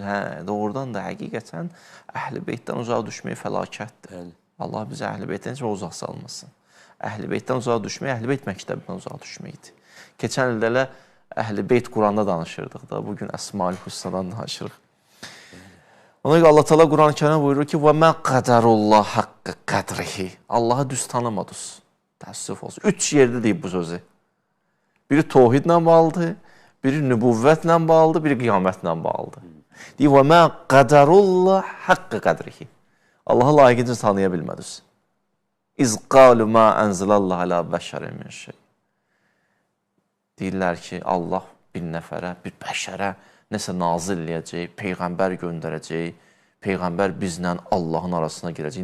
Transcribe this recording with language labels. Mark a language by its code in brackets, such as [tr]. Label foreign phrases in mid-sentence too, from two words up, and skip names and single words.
[az] Hə, doğrudan da həqiqətən Əhl-i Beytdən uzaq düşmək fəlakətdir. Allah bizi Əhl-i Beytdən heç uzaq salmasın. Əhl-i Beytdən uzaq düşmək, Əhl-i Beyt məktəbindən uzaq düşməkdir. Keçən ildə elə Əhl-i Beyt Quranda danışırdıq da, bugün Əsma-ül Hüsnadan danışırıq. Ona görə Allah Teala Quran-ı Kərimdə buyurur ki, [ar] وَمَا قَدَرُ اللّٰهَ حَقَّ قَدْرِهِ [az] Allahı düz tanımadınız. Təəssüf olsun. 3 yerdə deyib bu sözü. Biri tohidlə bağlıdır, biri nübüvvətlə bağlıdır, biri qiyamətlə bağlıdır. Deyir, [ar] وَمَا قَدَرُ اللّٰهَ حَقَّ قَدْرِهِ [az] Allahı layiqincə tanıya bilmədiniz. [ar] إذ قالوا ما أنزل الله على بشر من شيء. [az] Deyirlər ki, Allah bir nəfərə, bir bəşərə nəsə nazil eləyəcək, peyğəmbər göndərəcək, peyğəmbər bizlə Allahın arasına girəcək.